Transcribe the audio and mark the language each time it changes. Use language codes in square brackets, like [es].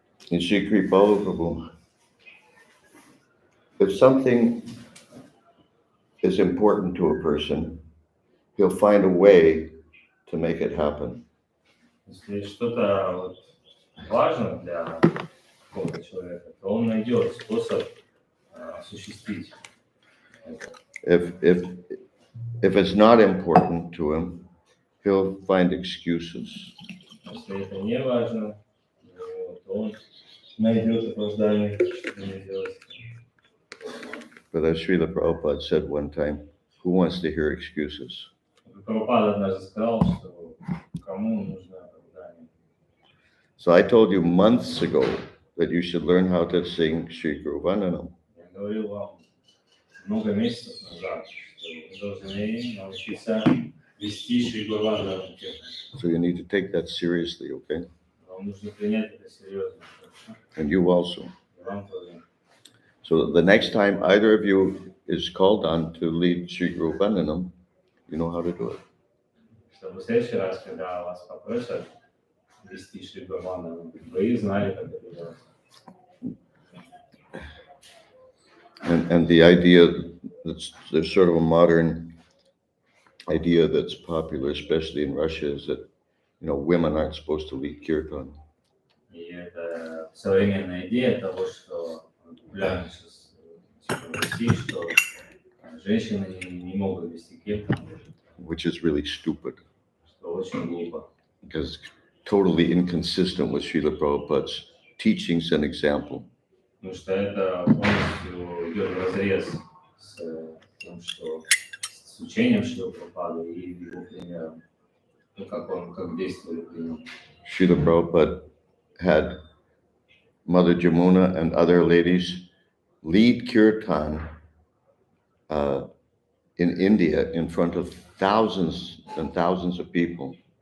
[en] In Shri Prabhu, if something is important to a person, he'll find a way to make it happen. [ru] Если что-то важно для какого-то человека, то он найдет способ осуществить это. [en] If it's not important to him, he'll find excuses. [ru] Если это не важно, то он найдет оправдание, что не делать. [en] But as Srila Prabhupada said one time, who wants to hear excuses? [ru] Прабхупада однажды сказал, что кому нужно оправдание. [en] So I told you months ago that you should learn how to sing Shri Guru Vandanam. [ru] Я говорил вам много месяцев назад, что вы должны научиться вести Шри Гурвандану Киртан. [en] So you need to take that seriously, okay? [ru] Вам нужно принять это серьезно. [en] And you also. [ru] И вам тоже. [en] So the next time either of you is called on to lead Shri Guru Vandanam, you know how to do it. [ru] Чтобы в следующий раз, когда вас попросят вести Шри Гурвандану, вы знали, как это делать. [en] And the idea that's there's sort of a modern idea that's popular, especially in Russia, is that women aren't supposed to lead kirtan. [ru] И это современная идея того, что популярно сейчас в России, что женщины не могут вести киртан, [en] Which is really stupid, [ru] что очень глупо. [en] because it's totally inconsistent with Srila Prabhupada's teachings and example. [ru] Потому что это полностью идет вразрез с тем, что с учением Шрила Прабхупады и его примером, как действовали при нем. [en] Srila Prabhupada had Mother Jamuna and other ladies lead kirtan in India in front of thousands and thousands of people.